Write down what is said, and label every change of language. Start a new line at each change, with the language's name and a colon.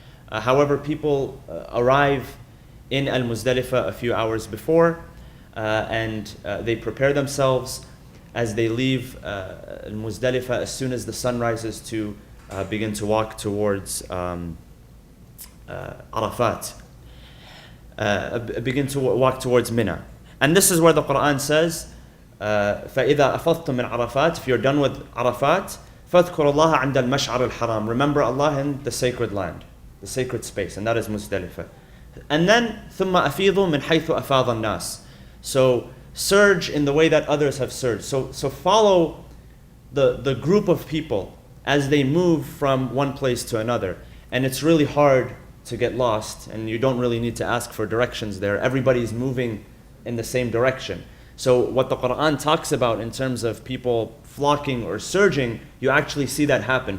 English: However, people arrive in Al-Muzdalifah a few hours before, and they prepare themselves as they leave Al-Muzdalifah as soon as the sun rises to begin to walk towards Arafat. Begin to walk towards Mina. And this is where the Quran says,
Arabic: فَإِذَا أَفَضْتُم مِّنْ عَرَفَاتٍ.
English: If you're done with Arafat,
Arabic: فَاذْكُرُوا اللَّهَ عِنْدَ الْمَشْعَرِ الْحَرَامِ.
English: Remember Allah in the sacred land, the sacred space, and that is Muzdalifah. And then
Arabic: ثُمَّ أَفِيضُوا مِنْ حَيْثُ أَفَاضَ النَّاسِ.
English: So surge in the way that others have surged. So follow the group of people as they move from one place to another. And it's really hard to get lost, and you don't really need to ask for directions there. Everybody's moving in the same direction. So what the Quran talks about in terms of people flocking or surging, you actually see that happen.